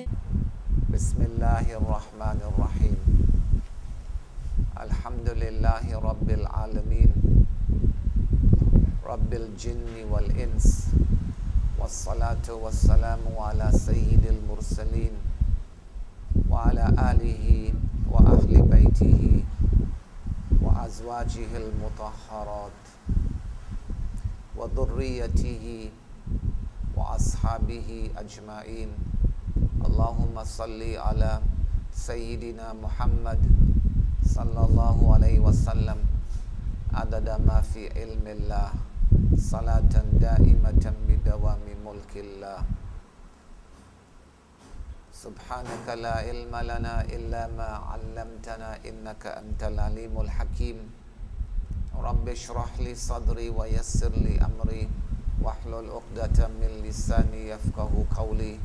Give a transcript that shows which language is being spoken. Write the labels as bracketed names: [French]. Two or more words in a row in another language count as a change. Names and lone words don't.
[Arabic] بسم الله الرحمن الرحيم. الحمد لله رب العالمين، رب الجن والإنس، والصلاة والسلام على سيد المرسلين، وعلى آله وأهل بيته وأزواجه المطهرات وذريته وأصحابه أجمعين. اللهم صل على سيدنا محمد صلى الله عليه وسلم عدد ما في علم الله صلاة دائمة بدوام ملك الله. سبحانك لا علم لنا إلا ما علمتنا إنك أنت العليم الحكيم. رب اشرح لي صدري ويسر لي أمري واحلل عقدة من لساني يفقهوا قولي.